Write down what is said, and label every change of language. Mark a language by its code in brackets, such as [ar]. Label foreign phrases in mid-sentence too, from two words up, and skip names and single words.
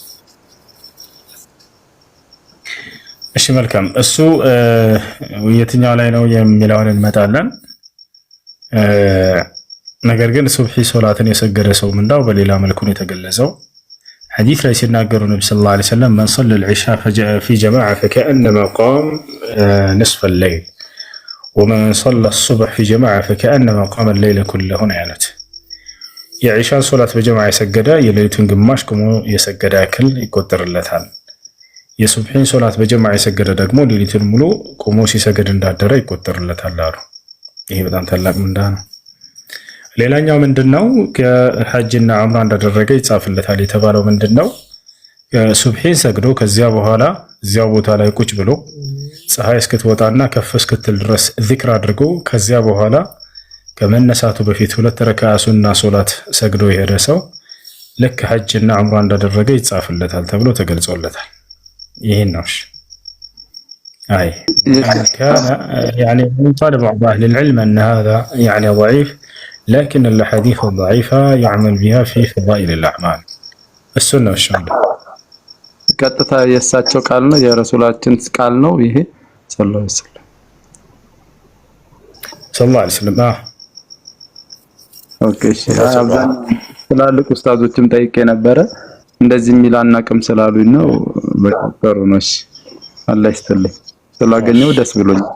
[am] እሺ መልካም። እሱ የትኛው ላይ ነው የሚለውን እንመጣለን። ነገር ግን ሱብሒ ሶላትን የሰገደ ሰው ምንዳው በሌላ መልኩ ነው የተገለጸው። ሐዲስ ላይ ሲናገሩ ነብዩ [ar] صلى الله عليه وسلم من صلى العشاء في جماعة فكأنما قام نصف الليل ومن صلى الصبح في جماعة فكأنما قام الليل كله [am] ያሉት የዒሻን ሶላት በጀማዓ የሰገደ የሌሊቱን ግማሽ ቆሞ የሰገደ ያክል ይቆጠርለታል። የሱብሒን ሶላት በጀማዓ የሰገደ ደግሞ ሌሊቱን ሙሉ ቆሞ ሲሰገድ እንዳደረ ይቆጠርለታል አሉ። ይሄ በጣም ታላቅ ምንዳ ነው። ሌላኛው ምንድነው? ከሐጅና ዑምራ እንዳደረገ ይጻፍለታል የተባለው ምንድነው? ሱብሒን ሰግዶ ከዚያ በኋላ እዚያው ቦታ ላይ ቁጭ ብሎ ፀሐይ እስክትወጣና ከፍ እስክትል ድረስ ዚክር አድርጎ ከዚያ በኋላ ከመነሳቱ በፊት 2 ረካዓ ሱና ሶላት ሰግዶ የሄደ ሰው ልክ ሐጅና ዑምራ እንዳደረገ ይጻፍለታል ተብሎ ተገልጾለታል። ይሄን ነው። [ar] اي كان يعني طالب بعض اهل العلم ان هذا يعني ضعيف لكن الاحاديث الضعيفه يعمل بها في فضائل الاعمال السنه والشهاده [am] ቀጥታ የሳቸው ቃል ነው የረሱላችን ቃል ነው ይሄ [ar] صلى الله عليه وسلم [am] ኦኬ ትላልቅ ኡስታዞችም ጠይቄ ነበረ እንደዚህ የሚል አናቅም ስላሉኝ ነው። በቀጠሩ ነው። እሺ አላህ ይስጥልኝ ስላገኘው ደስ ብሎኝ።